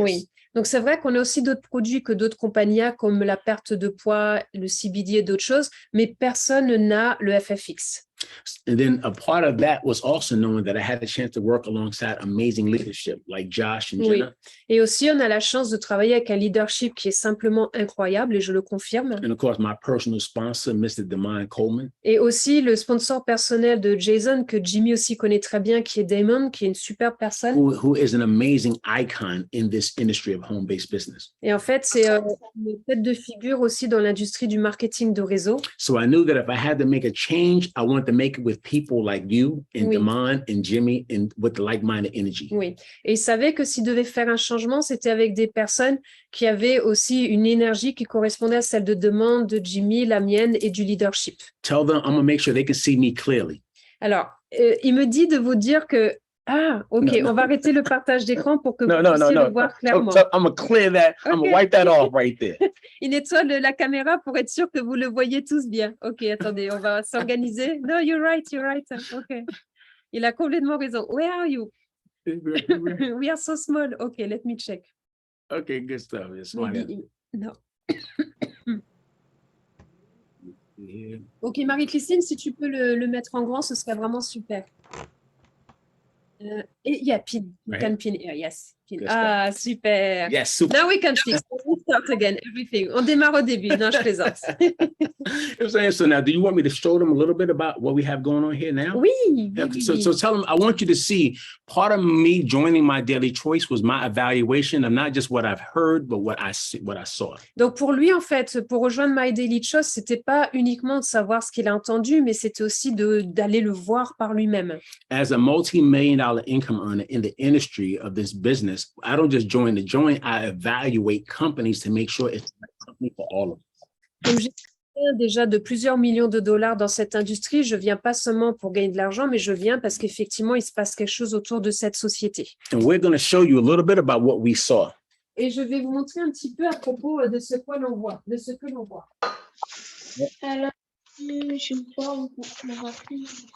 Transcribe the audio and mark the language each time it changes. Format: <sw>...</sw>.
<fr>Oui. Donc, c'est vrai qu'on a aussi d'autres produits que d'autres compagnies comme la perte de poids, le CBD et d'autres choses, mais personne n'a le FFX.</fr> <en>And then a part of that was also knowing that I had a chance to work alongside amazing leadership like Josh and Jenna.</en> <fr>Et aussi, on a la chance de travailler avec un leadership qui est simplement incroyable, et je le confirme.</fr> <en>And of course, my personal sponsor, Mr. Damon Coleman.</en> <fr>Et aussi le sponsor personnel de Jason, que Jimmy aussi connaît très bien, qui est Damon, qui est une superbe personne.</fr> <en>Who is an amazing icon in this industry of home-based business.</en> <fr>Et en fait, c'est une tête de figure aussi dans l'industrie du marketing de réseau.</fr> <en>So I knew that if I had to make a change, I wanted to make it with people like you and Damon and Jimmy and with the like-minded energy.</en> <fr>Oui, et il savait que s'il devait faire un changement, c'était avec des personnes qui avaient aussi une énergie qui correspondait à celle de Damon, de Jimmy, la mienne et du leadership.</fr> <en>Tell them I'm gonna make sure they can see me clearly.</en> <fr>Alors, il me dit de vous dire que Ah, OK,</fr> <en>No, no.</en> <fr>on va arrêter le partage d'écran pour que</fr> <en>No,</en> <fr>vous</fr> <en>no, no,</en> <fr>puissiez</fr> <en>no.</en> <fr>le voir</fr> <en>So,</en> <fr>clairement.</fr> <en>I'm gonna clear that. I'm Okay. gonna wipe that off right there.</en> <fr>Il nettoie la caméra pour être sûr que vous le voyez tous bien. OK, attendez, on va s'organiser.</fr> <en>No, you're right.</en> <fr>OK. Il a complètement raison.</fr> <en>Where are you? We are so small. OK, let me check. Okay, good stuff. It's fine. Maybe no. Yeah.</en> <fr>OK, Marie-Christine, si tu peux le mettre en grand, ce serait vraiment super.</fr> <en>Et yeah, pin. You Right. can pin here. Yes. Pin. Good</en> <fr>Ah, super.</fr> <en>Yes, super. Now we can fix. We start again. Everything.</en> <fr>On démarre au début. Non, je plaisante.</fr> <en>I'm saying, so now, do you want me to show them a little bit about what we have going on here now?</en> <fr>Oui.</fr> <en>Yeah,</en> <fr>oui,</fr> <en>so,</en> <fr>oui.</fr> <en>so tell them, I want you to see part of me joining My Daily Choice was my evaluation of not just what I've heard, but what I saw.</en> <fr>Donc pour lui, en fait, pour rejoindre My Daily Choice, c'était pas uniquement de savoir ce qu'il a entendu, mais c'était aussi d'aller le voir par lui-même.</fr> <en>As a multi-million-dollar income earner in the industry of this business, I don't just join to join, I evaluate companies to make sure it's the right company for all of us.</en> <fr>Comme j'ai déjà de plusieurs millions de dollars dans cette industrie, je viens pas seulement pour gagner de l'argent, mais je viens parce qu'effectivement, il se passe quelque chose autour de cette société.</fr> <en>And we're going to show you a little bit about what we saw.</en> <fr>Et je vais vous montrer un petit peu à propos de ce que l'on voit, Alors, je vois me rappeler.</fr>